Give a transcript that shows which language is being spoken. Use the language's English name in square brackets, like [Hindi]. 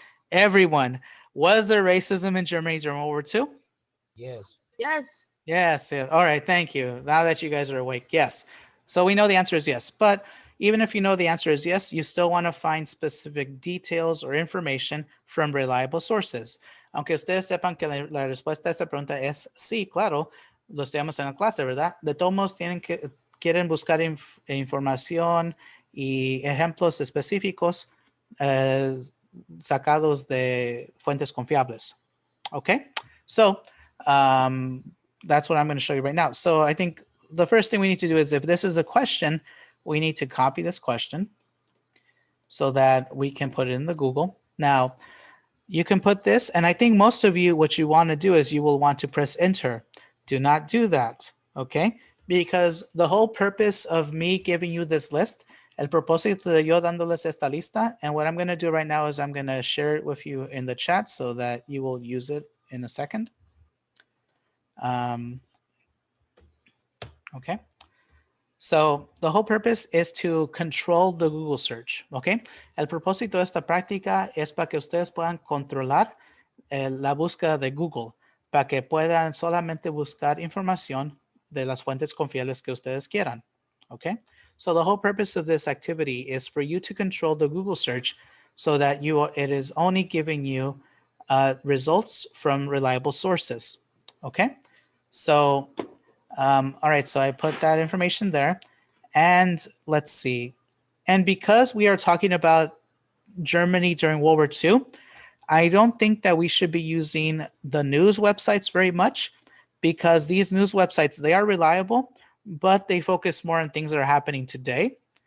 [English] Everyone, was there racism in Germany during World War II? Yes. Yes. Yes, yes. All right, thank you. Now that you guys are awake, yes. So we know the answer is yes. But even if you know the answer is yes, you still want to find specific details or information from reliable sources. [Spanish] Aunque ustedes sepan que la respuesta a esta pregunta es sí, claro, lo estudiamos en la clase, ¿verdad? De todos modos, quieren buscar información y ejemplos específicos eh, sacados de fuentes confiables. [English] Okay? So, um, that's what I'm going to show you right now. So I think the first thing we need to do is, if this is a question, we need to copy this question so that we can put it in the Google. Now, you can put this, and I think most of you, what you want to do is you will want to press enter. Do not do that, okay? Because the whole purpose of me giving you this list, [Spanish] el propósito de yo dándoles esta lista, [English] and what I'm going to do right now is I'm going to share it with you in the chat so that you will use it in a second. Okay. So the whole purpose is to control the Google search, ¿ok? [Spanish] El propósito de esta práctica es para que ustedes puedan controlar la búsqueda de Google, para que puedan solamente buscar información de las fuentes confiables que ustedes quieran, ¿ok? [English] So the whole purpose of this activity is for you to control the Google search so that it is only giving you results from reliable sources, ¿ok? So all right, so I put that information there. And let's see. And because we are talking about Germany during World War II, I don't think that we should be using the news websites very much, because these news websites, they are reliable, but they focus more on things that are happening today.